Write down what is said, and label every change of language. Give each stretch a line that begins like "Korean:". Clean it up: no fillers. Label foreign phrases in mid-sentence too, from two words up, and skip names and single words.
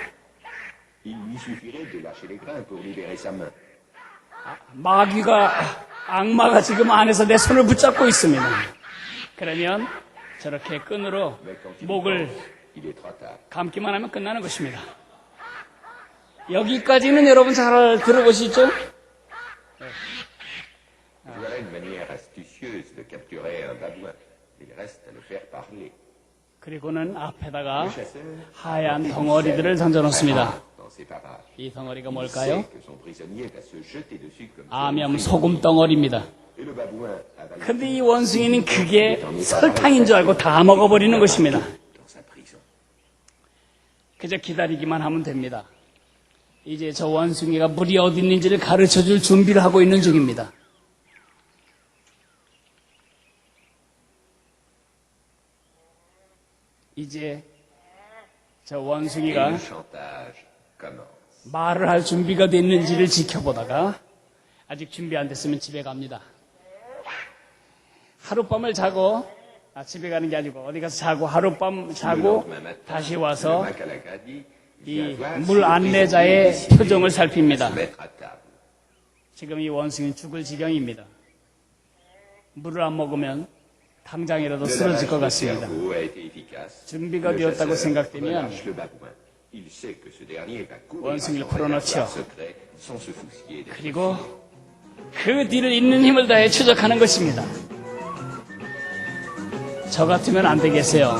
Korean: 악마가 지금 안에서 내 손을 붙잡고 있습니다. 그러면 저렇게 끈으로 목을 감기만 하면 끝나는 것입니다. 여기까지는 여러분 잘 들어보시죠?
French: Voilà une manière astucieuse de capturer un babouin. Il reste à le faire parler.
Korean: 그리고는 앞에다가 하얀 덩어리들을 던져놓습니다. 이 덩어리가 뭘까요? 암염 소금 덩어리입니다. 근데 이 원숭이는 그게 설탕인 줄 알고 다 먹어버리는 것입니다. 그저 기다리기만 하면 됩니다. 이제 저 원숭이가 물이 어디 있는지를 가르쳐줄 준비를 하고 있는 중입니다. 이제 저
French: Et
Korean: 원숭이가
French: le chantage commence.
Korean: 말을 할 준비가 됐는지를 지켜보다가 아직 준비 안 됐으면 집에 갑니다. 하룻밤을 자고, 집에 가는 게 아니고 어디 가서 자고 하룻밤
French: Le
Korean: 자고
French: lendemain matin,
Korean: 다시
French: le
Korean: 와서
French: Makalagadi
Korean: 이
French: vient voir si
Korean: 물
French: le
Korean: 안내자의
French: prisonnier est
Korean: 표정을
French: décidé
Korean: 살핍니다.
French: à se mettre à table.
Korean: 지금 이 원숭이는 죽을 지경입니다. 물을 안 먹으면 당장이라도
French: Le
Korean: 쓰러질
French: lavage
Korean: 것
French: de
Korean: 같습니다.
French: cerveau a été efficace.
Korean: 준비가
French: Le
Korean: 되었다고
French: chasseur
Korean: 생각되면
French: relâche le babouin. Il sait que ce dernier va courir à
Korean: 원숭이를
French: son
Korean: 풀어놓죠.
French: réservoir secret sans se soucier des
Korean: 그리고 그 뒤를 잇는 힘을 다해 추적하는 것입니다. 저 같으면 안 되겠어요.